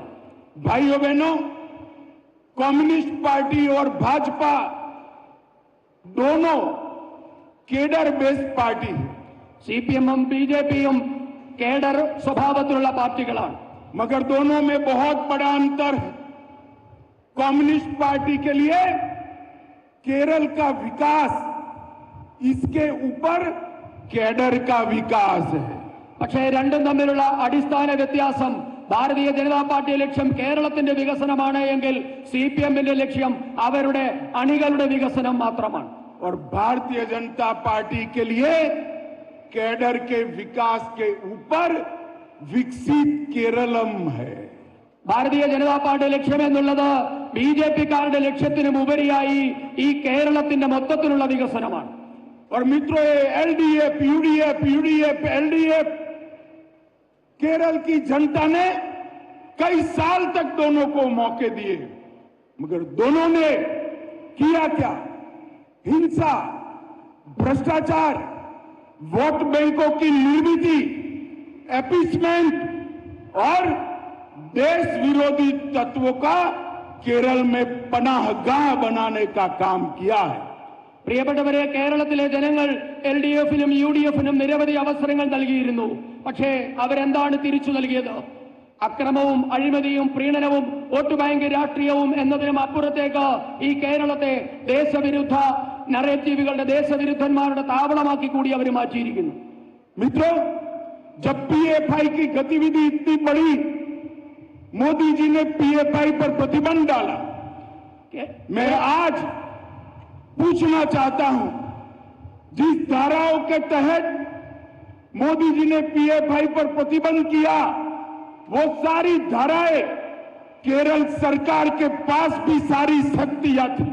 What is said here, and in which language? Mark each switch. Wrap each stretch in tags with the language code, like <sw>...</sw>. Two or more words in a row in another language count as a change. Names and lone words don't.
<hi>भाइयों बहनों, कम्युनिस्ट पार्टी और भाजपा दोनों</hi> <en>cadre based party</en> <hi>है.</hi> <ml>CPM-ഉം BJP-യും കേഡർ സ്വഭാവത്തിലുള്ള പാർട്ടികളാണ്.</ml> <hi>मगर दोनों में बहुत बड़ा अंतर है. कम्युनिस्ट पार्टी के लिए केरल का विकास, इसके ऊपर कैडर का विकास है.</hi> <ml>പക്ഷേ രണ്ടും തമ്മിലുള്ള അടിസ്ഥാന വ്യത്യാസം, ഭാരതീയ ജനതാ പാർട്ടി ലക്ഷ്യം കേരളത്തിന്റെ വികസനമാണ് എങ്കിൽ CPM-ന്റെ ലക്ഷ്യം അവരുടെ അണികളുടെ വികസനം മാത്രമാണ്.</ml> <hi>और भारतीय जनता पार्टी के लिए कैडर के विकास के ऊपर विकसित केरलम है.</hi> <ml>ഭാരതീയ ജനതാ പാർട്ടി ലക്ഷ്യം എന്നുള്ളത് BJP-കാരുടെ ലക്ഷ്യത്തിനും ഉപരിയായി ഈ കേരളത്തിന്റെ മൊത്തത്തിലുള്ള വികസനമാണ്.</ml> <hi>और मित्रों, LDF, UDF, LDF, केरल की जनता ने कई साल तक दोनों को मौके दिए, मगर दोनों ने किया क्या? हिंसा, भ्रष्टाचार, वोट बैंकों की निर्मिति, एपीसमेंट और देश विरोधी तत्वों का केरल में पनाहगाह बनाने का काम किया है.</hi> <ml>പ്രിയപ്പെട്ടവരെ, കേരളത്തിലെ ജനങ്ങൾ LDF-നും UDF-നും നിരവധി അവസരങ്ങൾ നൽകിയിരുന്നു. പക്ഷേ അവരെന്താണ് തിരിച്ചു നൽകിയത്? അക്രമവും അഴിമതിയും പ്രീണനവും വോട്ട് ബാങ്ക് രാഷ്ട്രീയവും എന്നതിനും അപ്പുറത്തേക്ക് ഈ കേരളത്തെ ദേശവിരുദ്ധ നറേറ്റീവുകളുടെ ദേശവിരുദ്ധന്മാരുടെ താവളമാക്കി കൂടി അവർ മാറ്റിയിരിക്കുന്നു.</ml> <hi>मित्रों, जब PFI की गतिविधि इतनी बढ़ी, मोदी जी ने PFI पर प्रतिबंध डाला. मैं आज पूछना चाहता हूं, जिस धाराओं के तहत मोदी जी ने PFI पर प्रतिबंध किया, वो सारी धाराएं केरल सरकार के पास भी सारी शक्तियां थी.</hi>